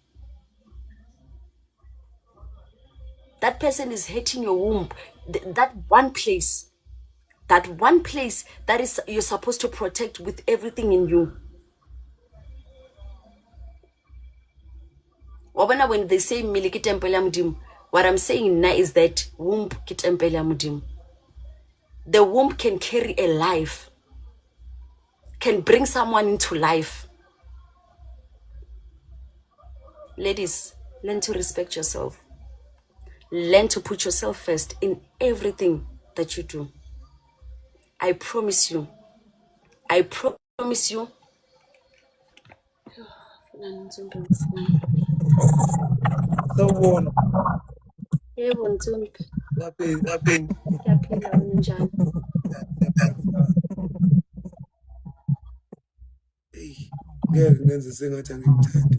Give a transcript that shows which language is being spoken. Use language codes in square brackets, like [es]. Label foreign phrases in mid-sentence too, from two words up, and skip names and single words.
[en] That person is hating your womb. That one place that is you're supposed to protect with everything in you. When they say [st] mili ke tempele ya Modimo, [en] what I'm saying now is that womb [st] ke tempele ya Modimo. [en] The womb can carry a life, can bring someone into life. Ladies, learn to respect yourself. Learn to put yourself first in everything that you do. I promise you. [zu] Sawubona. Yebo Ntsumbi. Ngapheni. Ngiyaphila unjani? Ngeke ngenze sengathi angikuthandi.